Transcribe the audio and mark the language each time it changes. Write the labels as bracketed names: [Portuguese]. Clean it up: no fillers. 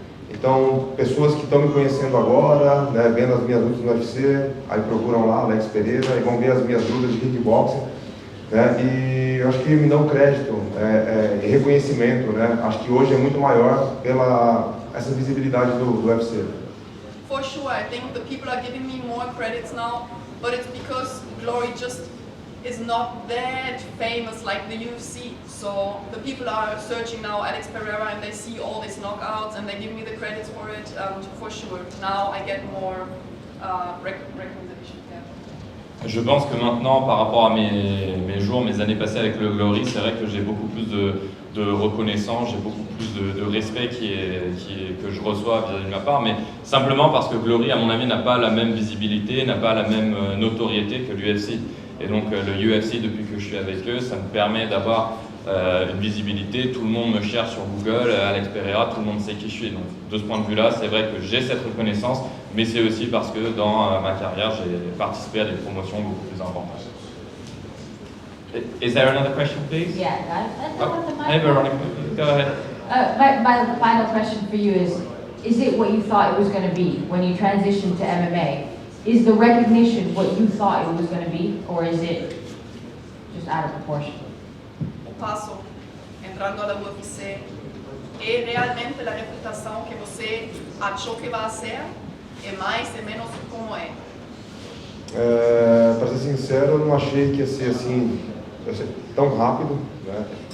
[Portuguese] Então, pessoas que estão me conhecendo agora, né, vendo as minhas lutas no UFC, aí procuram lá, Alex Pereira, e vão ver as minhas lutas de kickboxing, né, e eu acho que me dão crédito e reconhecimento, né, acho que hoje é muito maior pela essa visibilidade do UFC. [English] For sure, I think the people are giving me more credits now, but it's because Glory just is not that famous like the UFC. So the people are searching now Alex Pereira and they see all these knockouts and they give me the credits for it. For sure, now I get more recognition. Yeah. [French] Je pense que maintenant, par rapport à mes jours, mes années passées avec le Glory, c'est vrai que j'ai beaucoup plus de reconnaissance, j'ai beaucoup plus de respect que je reçois vis-à-vis de ma part, mais simplement parce que Glory, à mon avis, n'a pas la même visibilité, n'a pas la même notoriété que l'UFC. Et donc le UFC, depuis que je suis avec eux, ça me permet d'avoir une visibilité, tout le monde me cherche sur Google, Alex Pereira, tout le monde sait qui je suis. Donc de ce point de vue-là, c'est vrai que j'ai cette reconnaissance, mais c'est aussi parce que dans ma carrière, j'ai participé à des promotions beaucoup plus importantes. [English] Is there another question, please? Yeah, that's what the Hey, Veronica, go ahead. My final question for you is it what you thought it was going to be when you transitioned to MMA? Is the recognition what you thought it was going to be, or is it just out of proportion? [Portuguese] O passo entrando alla UFC é realmente a reputação que você achou que vai ser, é mais e menos como é? Para ser sincero, eu não achei que ia ser assim tão rápido, né?